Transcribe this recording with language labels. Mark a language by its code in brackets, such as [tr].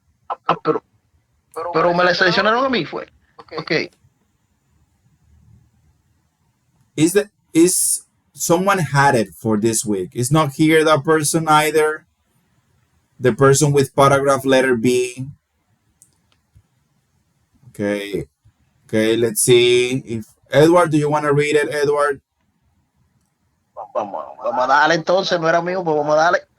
[es] Ah, pero me la seleccionaron a mí, fue. [en] Ok. Is someone had it for this week? Is not here that person either. The person with paragraph letter B. Okay. Okay, let's see if Edward, do you want to read it, Edward? [es] Vamos a darle entonces, no era mío, pues vamos a darle.